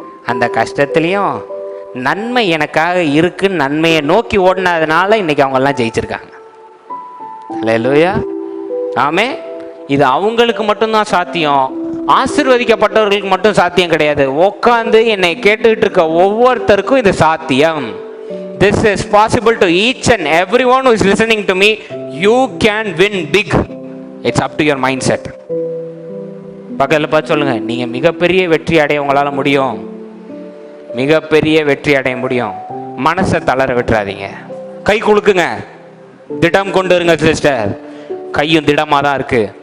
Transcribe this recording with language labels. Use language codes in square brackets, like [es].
[ta] அந்த கஷ்டத்துலேயும் நன்மை எனக்காக இருக்குன்னு நன்மையை நோக்கி ஓடினதுனால இன்னைக்கு அவங்கெல்லாம் ஜெயிச்சிருக்காங்க. அல்லேலூயா, ஆமே. இது அவங்களுக்கு மட்டும்தான் சாத்தியம், ஆசீர்வதிக்கப்பட்டவர்களுக்கு மட்டும் சாத்தியம் கிடையாது. உட்காந்து என்னை கேட்டுக்கிட்டு இருக்க ஒவ்வொருத்தருக்கும் இது சாத்தியம். [en] This is possible to each and everyone who is listening to me. You can win big. It's up to your mindset. [ta] பக்கத்தில் பார்த்து சொல்லுங்க, நீங்க மிகப்பெரிய வெற்றி அடைய உங்களால முடியும். மிகப்பெரிய வெற்றி அடைய முடியும். மனசை தளர விட்டுறாதீங்க. கை குலுக்குங்க, திடம் கொண்டு இருங்க சிஸ்டர். கையும் திடமா தான் இருக்கு.